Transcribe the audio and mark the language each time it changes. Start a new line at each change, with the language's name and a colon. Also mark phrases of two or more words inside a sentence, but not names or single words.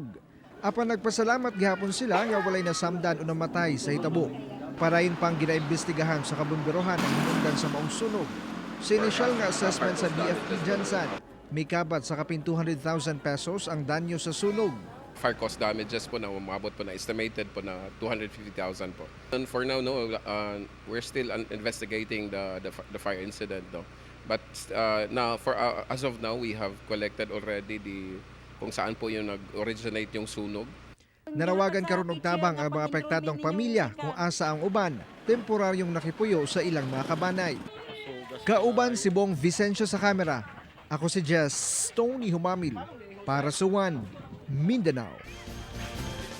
Cebuano: Apan nagpasalamat gihapon sila nga walay nasamdan o namatay sa hitabo. Parayon pang ginaimbestigahan sa kabumberohan ang hinungdan sa maong sunog. Sa inisyal nga assessment sa BFP Jansan, may kabat sa kapin 200,000 pesos ang danyo sa sunog.
English: Fire cost damages
Filipino: po na umabot po na estimated po na 250,000 po.
English: And for now, no, we're still investigating the fire incident, no. But now, as of now, we have collected already
Filipino: kung saan po yung nag-originate yung sunog.
Cebuano: Nanawagan karon og tabang ang mga apektadong pamilya kung asa ang uban, temporaryong nakipuyo sa ilang mga kabanay. Kauban si Bong Vicencio sa kamera. Ako si Jess Tony Humamil para sa One Mindanao.